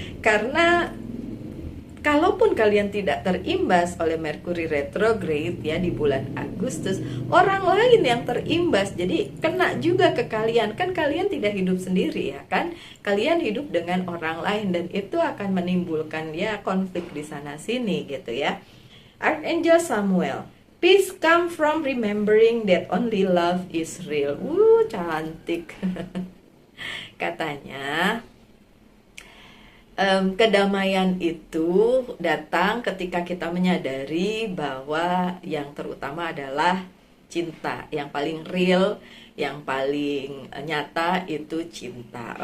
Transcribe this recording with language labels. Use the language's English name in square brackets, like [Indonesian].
[Indonesian] Karena kalaupun kalian tidak terimbas oleh Mercury retrograde ya di bulan Agustus, orang lain yang terimbas, jadi kena juga ke kalian. Kan kalian tidak hidup sendiri ya kan, kalian hidup dengan orang lain, dan itu akan menimbulkan ya konflik di sana sini gitu ya. [English] Archangel Samuel, peace come from remembering that only love is real. [Indonesian] Cantik. Katanya kedamaian itu datang ketika kita menyadari bahwa yang terutama adalah cinta. Yang paling real, yang paling nyata itu cinta.